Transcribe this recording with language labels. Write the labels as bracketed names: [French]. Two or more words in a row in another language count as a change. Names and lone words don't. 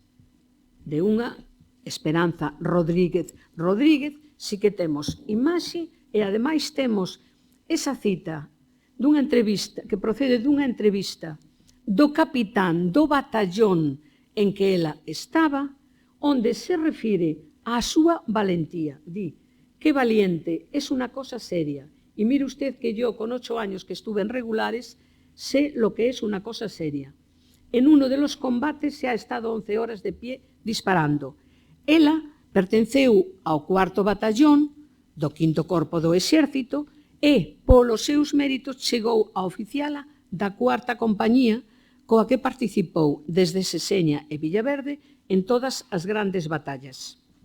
[Galician] De unha, Esperanza Rodríguez sí que temos imaxe e ademais temos esa cita dunha entrevista que procede dunha entrevista do capitán do batallón en que ela estaba, onde se refire á súa valentía. Di, [Spanish] qué valiente, es una cosa seria. Y mire usted que yo, con 8 años que estuve en regulares, sé lo que es una cosa seria. En uno de los combates se ha estado 11 horas de pie disparando. [Galician] Ela pertenceu ao 4º batallón do 5º Corpo do Exército e, polos seus méritos, chegou a oficiala da 4ª Compañía, coa que participou desde Seseña e Villaverde en todas as grandes batallas.